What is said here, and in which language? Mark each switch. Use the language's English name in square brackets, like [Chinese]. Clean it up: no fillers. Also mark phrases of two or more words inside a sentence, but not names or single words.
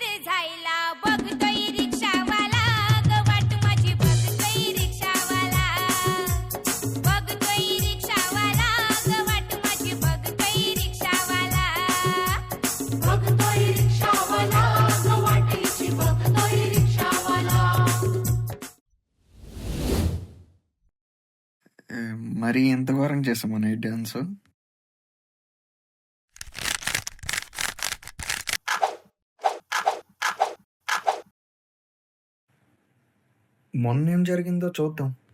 [Marathi] झायला, बघतोय रिक्षावाला ग वाट माझी, बघतोय रिक्षावाला, बघतोय रिक्षावाला ग वाट माझी, बघतोय रिक्षावाला, बघतोय रिक्षावाला ग वाटेची, बघतोय रिक्षावाला. [Telugu] మరి ఎంత ఘోరం చేసామా [English] night dance? [Telugu] మొన్న ఏం జరిగిందో చూద్దాం.